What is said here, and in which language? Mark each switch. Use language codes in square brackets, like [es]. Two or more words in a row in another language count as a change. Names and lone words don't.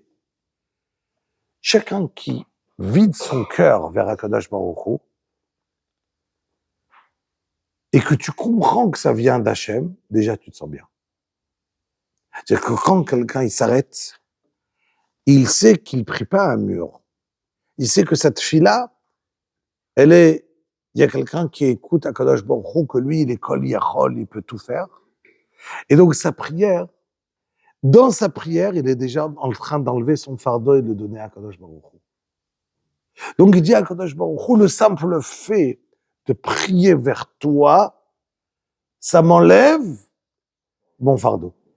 [fr] Chacun qui vide son cœur vers [he] הקדוש ברוך הוא, [fr] et que tu comprends que ça vient d'Hachem, déjà tu te sens bien. C'est-à-dire que quand quelqu'un il s'arrête, il sait qu'il prie pas à un mur. Il sait que cette fille-là, il y a quelqu'un qui écoute [he] הקדוש ברוך הוא, [fr] que lui il est [he] כל יכול, [fr] il peut tout faire. Et donc sa prière, dans sa prière, il est déjà en train d'enlever son fardeau et de le donner à [he] הקדוש ברוך הוא. [fr] Donc il dit à [he] הקדוש ברוך הוא, [fr] le simple fait de prier vers toi, ça m'enlève mon fardeau.